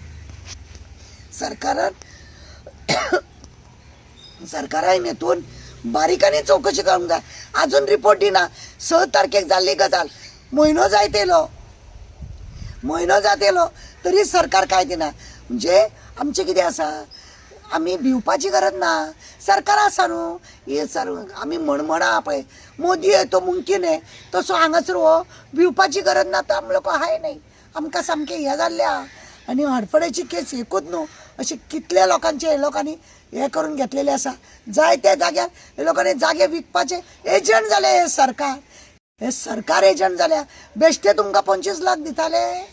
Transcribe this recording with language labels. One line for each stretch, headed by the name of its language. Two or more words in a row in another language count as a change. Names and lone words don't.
Konkani: सरकारान हेतून बारीकांनी चवकशी करूंक जाय आजून रिपोर्ट दिना 6 तारखेक जाल्ली गजाल म्हयनो जायत येयलो तरी सरकार कांय दिना म्हणजे आमचें कितें आसा आमी भिवपाची गरज ना सरकार आसा न्हू हे सर आमी म्हणा पळय
Hindi: मोदी है तो मुमकीन है
Konkani: तसो हांगासर हो भिवपाची गरज ना तो आमलो हाय नाही आमकां सामकें हें जाल्ल्या आनी हडफड्याची केस एकूच न्हू अशे कितले लोकांचे हे लोकांनी हे करून घेतलेले आसा जाय त्या जाग्यार हे लोकांनी जागे विकपाचे एजंट जाले हे सरकार एजंट जाल्या बेश्टे तुमकां 25 लाख दिताले